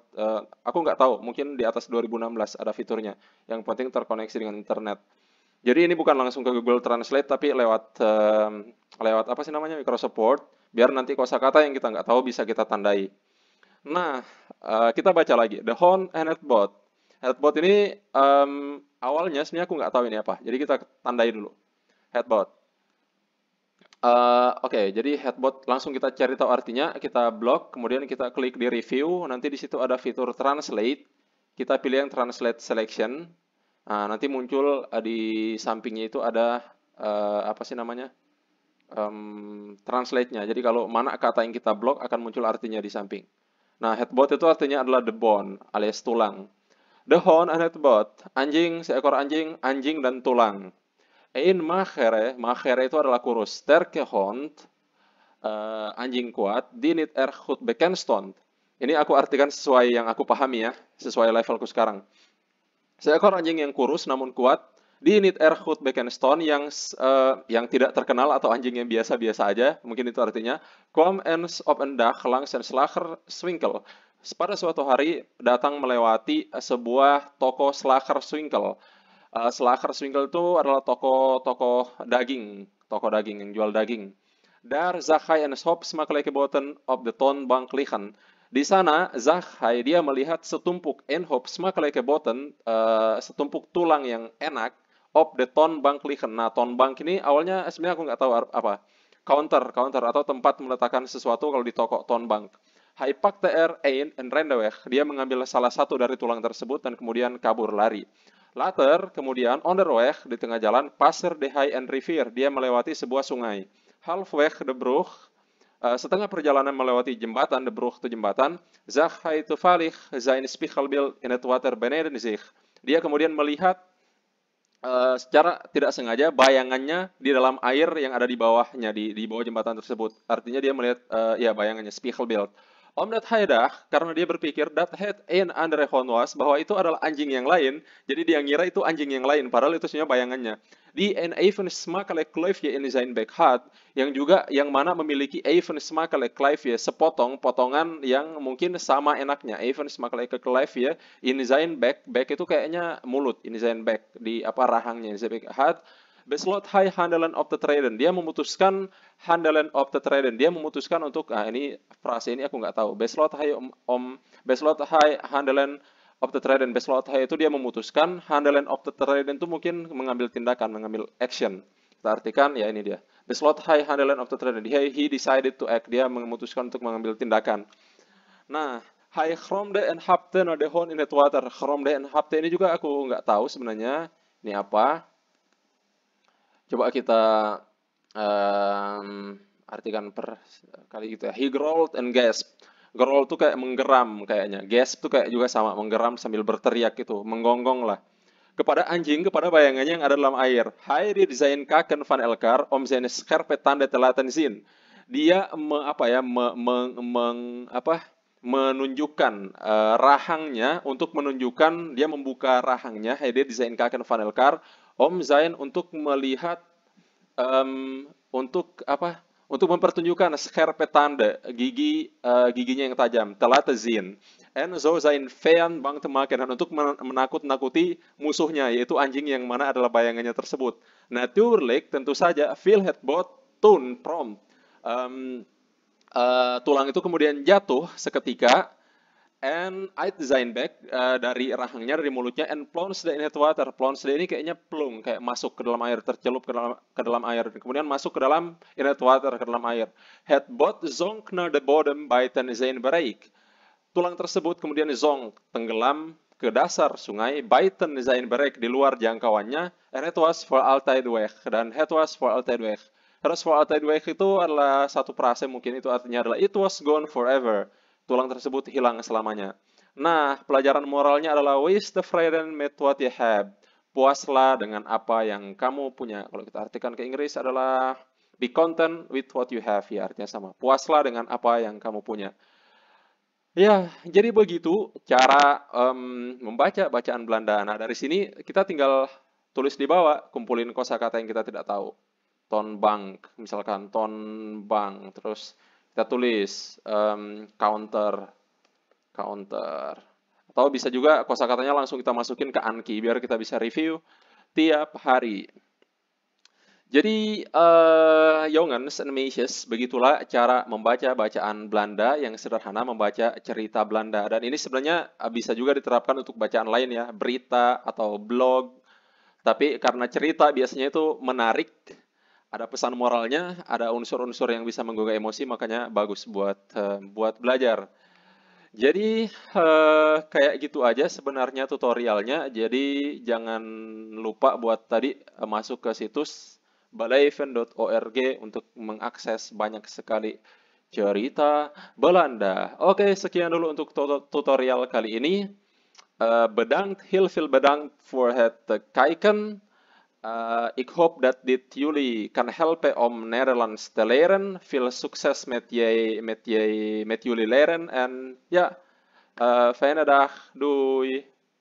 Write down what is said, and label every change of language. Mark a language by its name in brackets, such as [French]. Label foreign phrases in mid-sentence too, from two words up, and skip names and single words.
[Indonesian] Aku nggak tahu, mungkin di atas 2016 ada fiturnya. Yang penting terkoneksi dengan internet. Jadi ini bukan langsung ke Google Translate, tapi lewat apa sih namanya, Microsoft Word, biar nanti kosakata yang kita nggak tahu bisa kita tandai. Nah, kita baca lagi. [English] The Hound and Headbot. [Indonesian] Headbot ini awalnya sebenarnya aku nggak tahu ini apa. Jadi kita tandai dulu. Headbot. Oke, jadi headbot langsung kita cari tahu artinya, kita blok, kemudian kita klik di review, nanti di situ ada fitur translate, kita pilih yang translate selection. Nah, nanti muncul di sampingnya itu ada apa sih namanya? Translate-nya. Jadi kalau mana kata yang kita blok akan muncul artinya di samping. Nah, headbot itu artinya adalah the bone alias tulang. The hound and headbot, anjing, seekor anjing, anjing dan tulang. [Dutch] Ein magere [Indonesian] itu adalah kurus. [Dutch] Sterke hond, [Indonesian] anjing kuat. [Dutch] Die niet erg goed bekend stond. [Indonesian] Ini aku artikan sesuai yang aku pahami ya, sesuai levelku sekarang. Seekor anjing yang kurus namun kuat, [Dutch] die niet erg goed bekend stond, [Indonesian] yang tidak terkenal atau anjing yang biasa-biasa aja, mungkin itu artinya. [Dutch] Kwam eens op een dag langs een slagerswinkel. [Indonesian] Pada suatu hari datang melewati sebuah toko slagerswinkel. Slagerswinkel itu adalah toko daging yang jual daging. [Dutch] Daar zag hij een hoop smakelijke botten op de toonbank liggen. [Indonesian] Di sana [Dutch] zag hij, [Indonesian] dia melihat setumpuk [Dutch] hoop smakelijke botten, [Indonesian] setumpuk tulang yang enak, [Dutch] op de toonbank liggen. [Indonesian] Nah, toonbank ini awalnya sebenarnya aku nggak tahu apa. Counter atau tempat meletakkan sesuatu kalau di toko toonbank. [Dutch] Hij pakte er een en rende weg. [Indonesian] Dia mengambil salah satu dari tulang tersebut dan kemudian kabur lari. Later, kemudian, onderweg, di tengah jalan, [Dutch] passer de hij en rivier. [Indonesian] Dia melewati sebuah sungai. [Dutch] Halfweg de brug, [Indonesian] setengah perjalanan melewati jembatan, de brug itu jembatan, [Dutch] zag hij toevallig zijn spiegelbeeld in het water beneden zich. [Indonesian] Dia kemudian melihat secara tidak sengaja bayangannya di dalam air yang ada di bawahnya, di bawah jembatan tersebut. Artinya dia melihat ya bayangannya, spiegelbeeld. [Dutch] Omdat hij dacht, [Indonesian] karena dia berpikir [Dutch] dat het een andere hond was, [Indonesian] bahwa itu adalah anjing yang lain, jadi dia ngira itu anjing yang lain, padahal itu sebenarnya bayangannya. [Dutch] Die een even smakelijk kluifje in zijn bek had, [Indonesian] yang mana memiliki [Dutch] even smakelijk kluifje, [Indonesian] potongan yang mungkin sama enaknya. [Dutch] Even smakelijk kluifje in zijn bek [Indonesian] itu kayaknya mulut, [Dutch] in zijn bek, [Indonesian] di rahangnya, [Dutch] in zijn bek had. Besloot hij handelen op te treden. [Indonesian] Dia memutuskan [Dutch] handelen op te treden. [Indonesian] Dia memutuskan untuk, ini frase ini aku nggak tahu. [Dutch] Besloot hij handelen op te treden. Besloot hij [Indonesian] itu dia memutuskan, [Dutch] handelen op te treden [Indonesian] itu mungkin mengambil tindakan, mengambil action. Kita artikan, ya ini dia. [Dutch] Besloot hij handelen op te treden. [English] He decided to act. [Indonesian] Dia memutuskan untuk mengambil tindakan. Nah, [Dutch] hij gromde en hapte naar de hond in het water. Gromde en hapte [Indonesian] ini juga aku nggak tahu sebenarnya. Ini apa? Coba kita artikan per kali gitu ya. He growled and gasped. Growl tuh kayak menggeram kayaknya. Gasp tuh kayak juga sama, menggeram sambil berteriak gitu, menggonggong lah. Kepada anjing, kepada bayangannya yang ada dalam air. [Dutch] Hij die zijn kaken van elkaar om zijn scherpe tanden te laten zien. [Indonesian] Dia menunjukkan rahangnya, untuk menunjukkan dia membuka rahangnya. [Dutch] Hij deed zijn kaken van elkaar om zijn [Indonesian] untuk melihat, untuk apa? Untuk mempertunjukkan [Dutch] scherpe tanden, [Indonesian] giginya yang tajam, [Dutch] te laten zien. En zo zijn vijand bang te maken, [Indonesian] dan untuk menakut-nakuti musuhnya, yaitu anjing yang mana adalah bayangannya tersebut. Natuurlijk, tentu saja, [Dutch] viel het bot toen prompt. [Indonesian] Tulang itu kemudian jatuh seketika, [Dutch] and uit zijn bek, [Indonesian] dari rahangnya, dari mulutnya, [Dutch] and plonsde in het water. [Indonesian] Plonsde ini kayaknya plung, kayak masuk ke dalam air, tercelup ke dalam air, kemudian masuk ke dalam [Dutch] in het water, [Indonesian] ke dalam air. [Dutch] Het bot zonk naar de bodem buiten zijn bereik. [Indonesian] Tulang tersebut kemudian zonk, tenggelam ke dasar sungai, [Dutch] buiten zijn bereik, [Indonesian] di luar jangkauannya, [Dutch] and het was voor altijd weg, dan het was voor altijd weg. [Indonesian] Terus [Dutch] for altijd weg [Indonesian] itu adalah satu frase, mungkin itu artinya adalah [English] it was gone forever. [Indonesian] Tulang tersebut hilang selamanya. Nah, pelajaran moralnya adalah [Dutch] wees tevreden met [English] what you have. [Indonesian] Puaslah dengan apa yang kamu punya. Kalau kita artikan ke Inggris adalah [English] be content with what you have. [Indonesian] Ya, artinya sama. Puaslah dengan apa yang kamu punya. Ya, jadi begitu cara membaca bacaan Belanda. Nah, dari sini kita tinggal tulis di bawah, kumpulin kosakata yang kita tidak tahu. Toonbank, misalkan toonbank, terus kita tulis counter, atau bisa juga kosakatanya langsung kita masukin ke Anki biar kita bisa review tiap hari. [Dutch] Jadi jongens en meisjes, [Indonesian] begitulah cara membaca bacaan Belanda yang sederhana, membaca cerita Belanda. Dan ini sebenarnya bisa juga diterapkan untuk bacaan lain ya, berita atau blog. Tapi karena cerita biasanya itu menarik, ada pesan moralnya, ada unsur-unsur yang bisa menggugah emosi, makanya bagus buat belajar. Jadi kayak gitu aja sebenarnya tutorialnya. Jadi jangan lupa buat tadi masuk ke situs baleven.org untuk mengakses banyak sekali cerita Belanda. Oke, sekian dulu untuk tutorial kali ini. [Dutch] Bedankt, heel veel bedankt voor het kijken. Ik hoop dat dit jullie kan helpen om Nederlands te leren. Veel succes met jullie leren. En ja, fijne dag. Doei.